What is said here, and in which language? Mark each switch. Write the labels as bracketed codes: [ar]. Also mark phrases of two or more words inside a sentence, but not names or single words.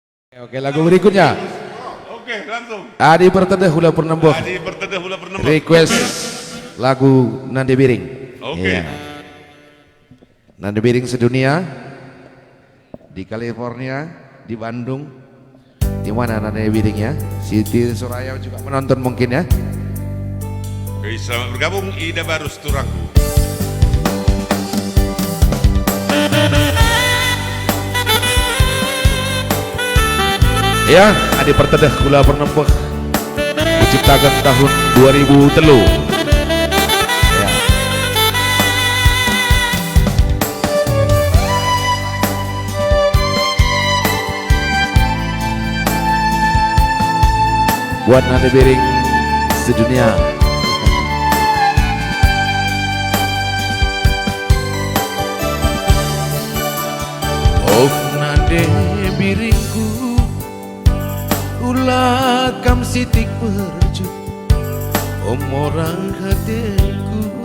[id] Oke, lagu berikutnya. Oke, langsung. Adi Pertedeh Hula Purnambuh. Adi Pertedeh Hula Purnambuh. Request lagu Nande Biring. Oke. Iya. Nande Biring sedunia di California, di Bandung. Di mana Nande Biringnya? Siti Suraya juga menonton mungkin ya. Oke, selamat bergabung Ida Barus Turanggu. Ya, Adi Pertedeh Hula Purnambuh diciptakan tahun 2003. Ya. Buat Nande Biring sedunia. [btx] Oh Nande Biringku, ulah kam sitik perju orang hatiku,